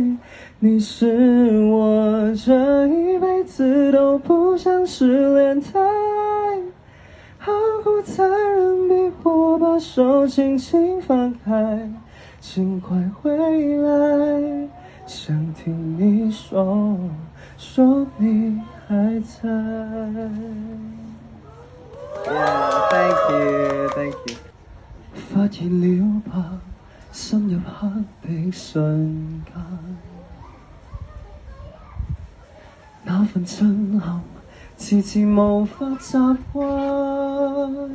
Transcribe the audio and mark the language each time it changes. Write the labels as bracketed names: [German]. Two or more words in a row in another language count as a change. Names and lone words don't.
[Chinese] 你是我这一辈子都不像是恋爱，好苦残忍逼我把手轻轻放开，请快回来，想听你说你还在。 [English] Thank you。 [Chinese] 發現了吧，深入黑的瞬間，那份震撼遲遲無法習慣。